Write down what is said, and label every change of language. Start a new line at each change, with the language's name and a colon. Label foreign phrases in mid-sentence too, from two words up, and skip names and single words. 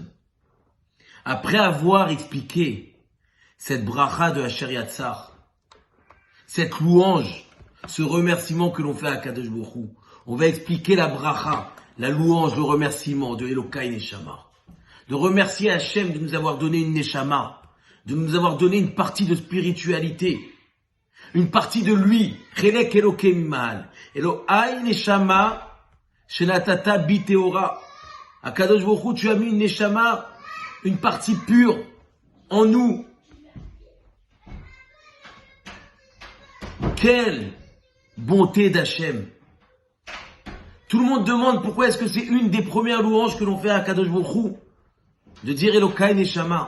French: Après avoir expliqué cette bracha de Asher Yatzar, cette louange, ce remerciement que l'on fait à Kadosh Baruch Hu, on va expliquer la bracha, la louange, le remerciement de Elokai Neshama. De remercier Hashem de nous avoir donné une Neshama, de nous avoir donné une partie de spiritualité, une partie de lui.
Hebrew: חלק אלוה ממעל. אלהי נשמה שנתת בי טהורה.
French: À Kadosh Baruch Hu, tu as mis une Neshama, une partie pure en nous. Quelle bonté d'Hachem. Tout le monde demande pourquoi est-ce que c'est une des premières louanges que l'on fait à Kadosh Baruch Hu, de dire Elokai Neshama.